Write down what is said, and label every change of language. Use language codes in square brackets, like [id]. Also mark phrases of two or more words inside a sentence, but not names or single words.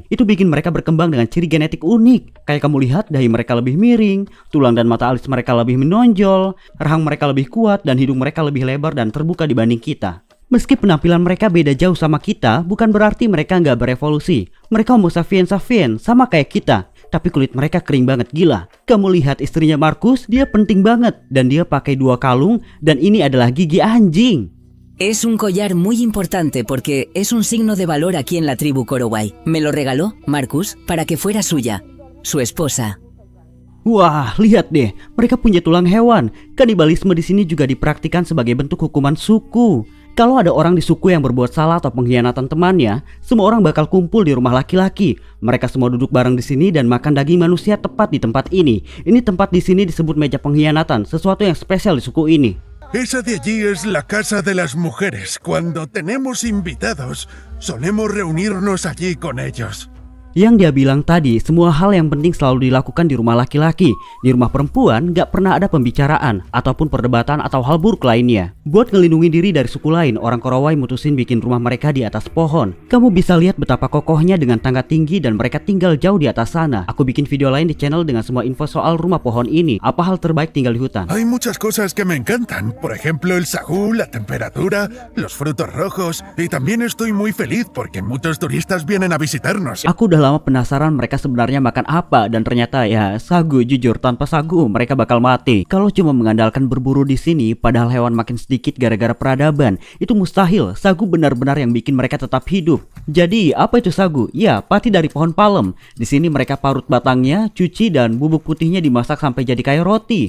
[id] Itu bikin mereka berkembang dengan ciri genetik unik. Kayak kamu lihat, dahi mereka lebih miring, tulang dan mata alis mereka lebih menonjol, rahang mereka lebih kuat, dan hidung mereka lebih lebar dan terbuka dibanding kita. Meski penampilan mereka beda jauh sama kita, bukan berarti mereka nggak berevolusi. Mereka homo sapiens sama kayak kita. Tapi kulit mereka kering banget, gila. Kamu lihat istrinya Marcus, dia penting banget. Dan dia pakai 2 kalung, dan ini adalah gigi anjing. [es] Es un collar muy importante porque es un signo de valor aquí en la tribu Korowai. Me lo regaló Marcus para que fuera suya, su esposa. [id] Wah, lihat deh, mereka punya tulang hewan. Kanibalisme di sini juga dipraktikkan sebagai bentuk hukuman suku. Kalau ada orang di suku yang berbuat salah atau pengkhianatan temannya, semua orang bakal kumpul di rumah laki-laki. Mereka semua duduk bareng di sini dan makan daging manusia tepat di tempat ini. Ini tempat di sini disebut meja pengkhianatan, sesuatu yang spesial di suku ini. [es] Esa de allí es la casa de las mujeres. Cuando tenemos invitados, solemos reunirnos allí con ellos. [id] Yang dia bilang tadi, semua hal yang penting selalu dilakukan di rumah laki-laki. Di rumah perempuan gak pernah ada pembicaraan ataupun perdebatan atau hal buruk lainnya. Buat ngelindungi diri dari suku lain, orang Korowai mutusin bikin rumah mereka di atas pohon. Kamu bisa lihat betapa kokohnya dengan tangga tinggi dan mereka tinggal jauh di atas sana. Aku bikin video lain di channel dengan semua info soal rumah pohon ini. Apa hal terbaik tinggal di hutan? [es] Hay muchas cosas que me encantan. Por ejemplo, el sagú, la temperatura, los frutos rojos. Y también estoy muy feliz porque muchos turistas vienen a visitarnos. [id] Aku udah lama penasaran mereka sebenarnya makan apa, dan ternyata ya sagu. Jujur, tanpa sagu mereka bakal mati. Kalau cuma mengandalkan berburu di sini, padahal hewan makin sedikit gara-gara peradaban, itu mustahil. Sagu benar-benar yang bikin mereka tetap hidup. Jadi apa itu sagu? Ya, pati dari pohon palem. Di sini mereka parut batangnya, cuci, dan bubuk putihnya dimasak sampai jadi kayak roti.